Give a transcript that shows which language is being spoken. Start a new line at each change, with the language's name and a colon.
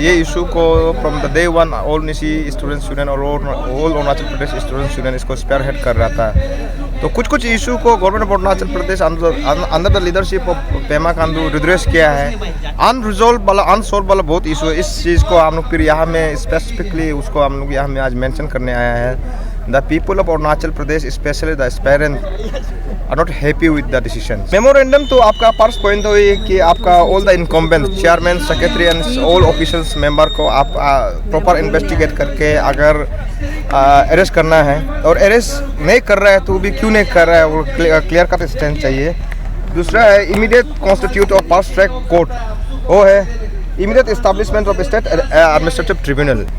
Hindi: ये इशू को
English: from the day one
Hindi: all Nishi students union और all Arunachal Pradesh students union इसको स्पेयर हेड कर रहा था। तो कुछ इशू को government of Arunachal Pradesh under the leadership of Pema Khandu redress किया है। अनरिजॉल्व वाला अनसॉल्व वाला बहुत इशू है। इस चीज़ को हम लोग फिर यहाँ में स्पेसिफिकली उसको हम लोग यहाँ में आज मेंशन करने आया है।
English: The people of Arunachal Pradesh, especially the aspirants, are not happy with the decision.
Hindi: Memorandum तो आपका फर्स्ट पॉइंट तो ये कि आपका
English: all the incumbents, chairman, secretary and all officials member
Hindi: को आप प्रॉपर इन्वेस्टिगेट करके अगर अरेस्ट करना है और अरेस्ट नहीं कर रहा है तो भी क्यों नहीं कर रहा है वो क्लियर कट स्टैंड चाहिए। दूसरा है
English: immediate constitute of fast track court,
Hindi: वो है
English: Immediate establishment of state administrative tribunal.